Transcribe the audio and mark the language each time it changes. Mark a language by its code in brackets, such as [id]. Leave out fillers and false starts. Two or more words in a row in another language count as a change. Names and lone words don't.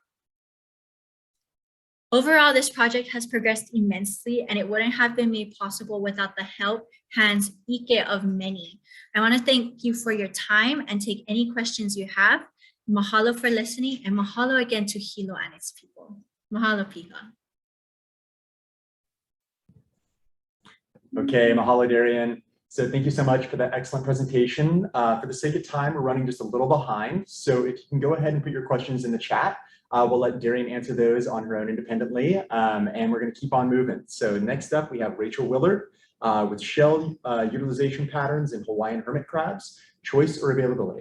[en] Overall, this project has progressed immensely and it wouldn't have been made possible without the help, hands, ike of many. I want to thank you for your time and take any questions you have. Mahalo for listening and mahalo again to Hilo and its people. Mahalo, Pika. Okay, mahalo, Darrian. So thank you so much for that excellent presentation. For the sake of time, we're running just a little behind. So if you can go ahead and put your questions in the chat, we'll let Darrian answer those on her own independently, and we're going to keep on moving. So next up, we have Rachel Willard with shell utilization patterns in Hawaiian hermit crabs, choice or availability.